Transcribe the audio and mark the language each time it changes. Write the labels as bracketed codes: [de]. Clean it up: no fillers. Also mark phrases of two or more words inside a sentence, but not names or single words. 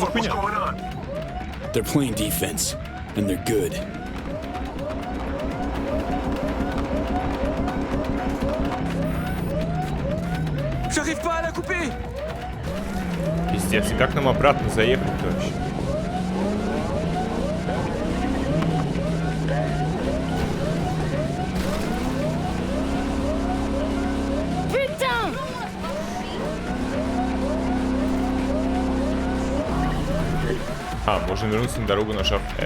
[en] What's [ru] хуйня? [en] going on? They're playing defense, and they're good. [fr] J'arrive pas à la couper! [ru] Пиздец, и как нам обратно заехать-то вообще? [fr] Putain! [ru] А, можно вернуться на дорогу, нажав F.